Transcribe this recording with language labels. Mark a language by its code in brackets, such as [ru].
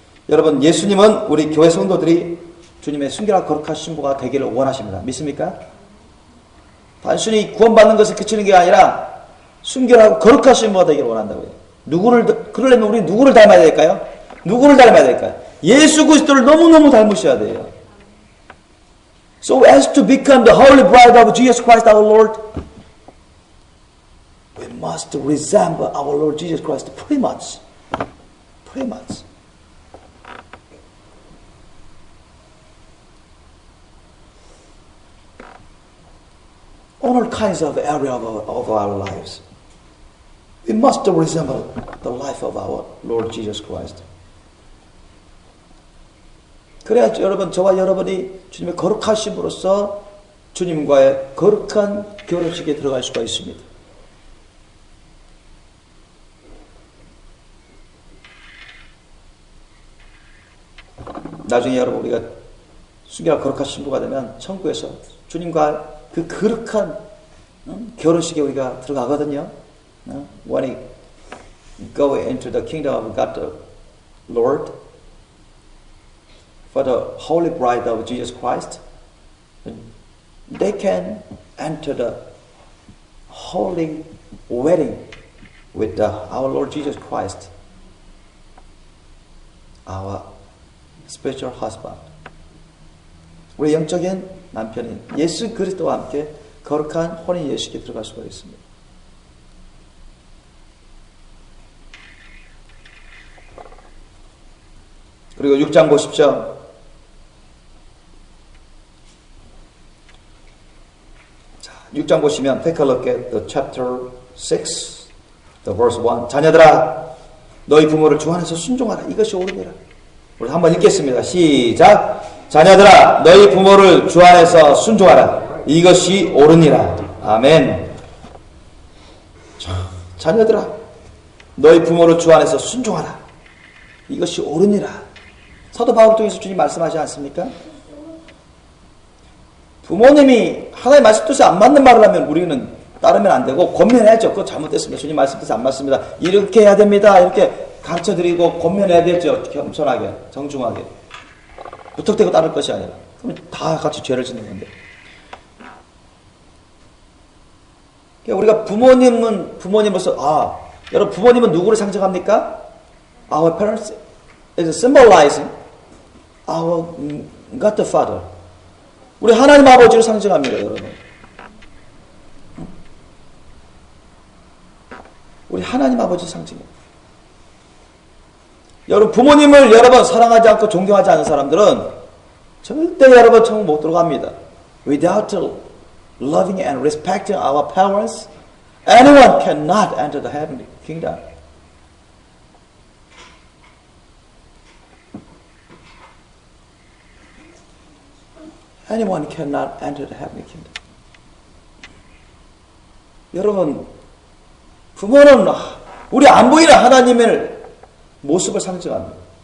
[ko] 여러분, 예수님은 우리 교회 성도들이 주님의 순결하고 거룩한 신부가 되기를 원하십니다. 믿습니까? 단순히 구원받는 것에 그치는 게 아니라 순결하고 거룩한 신부가 되기를 원한다고요. 그러려면 우리 누구를 닮아야 될까요? 누구를 닮아야 될까요? 예수 그리스도를 너무너무 닮으셔야 돼요. [en] So as to become the holy bride of Jesus Christ our Lord, we must resemble our Lord Jesus Christ pretty much. Pretty much. On all kinds of area of our lives, we must resemble the life of our Lord Jesus Christ. [ko] 그래야 여러분, 저와 여러분이 주님의 거룩한 신부로서 주님과의 거룩한 결혼식에 들어갈 수가 있습니다. 나중에 여러분 우리가 순결한 거룩한 신부가 되면 천국에서 주님과 그 거룩한 결혼식에 우리가 들어가거든요. [en] When we go into the kingdom of God the Lord, for the holy bride of Jesus Christ, they can enter the holy wedding with our Lord Jesus Christ, our spiritual husband. [ko] 우리 영적인 남편인 예수 그리스도와 함께 거룩한 혼인 예식에 들어갈 수가 있습니다. 그리고 6장 보십시오. 자, 6장 보시면 [en] take a look at the chapter 6, the verse 1. [ko] 자녀들아, 너희 부모를 주 안에서 순종하라. 이것이 옳으니라. 우리 한번 읽겠습니다. 시작. 자녀들아, 너희 부모를 주 안에서 순종하라. 이것이 옳으니라. 아멘. 자녀들아, 너희 부모를 주 안에서 순종하라. 이것이 옳으니라. 사도 바울을 통해서 주님 말씀하지 않습니까? 부모님이 하나님의 말씀 뜻에 안 맞는 말을 하면 우리는 따르면 안 되고 권면해야죠. 그거 잘못됐습니다. 주님 말씀 뜻에 안 맞습니다. 이렇게 해야 됩니다. 이렇게 가르쳐드리고 권면해야 되죠. 겸손하게, 정중하게. 무턱대고 따를 것이 아니라. 그럼 다 같이 죄를 짓는 건데. 우리가 부모님으로서, 여러분 부모님은 누구를 상징합니까? [en] Our parents is symbolizing our God the Father. [ko] 우리 하나님 아버지를 상징합니다, 여러분. 우리 하나님 아버지 상징입니다. 여러분 부모님을 여러분 사랑하지 않고 존경하지 않는 사람들은 절대 여러분 천국 못 들어갑니다. [en] Without loving and respecting our parents, anyone cannot enter the heavenly kingdom. anyone cannot enter the heavenly kingdom. [ko] 여러분, 부모는 우리 안 보이는 하나님의 모습을 상징합니다.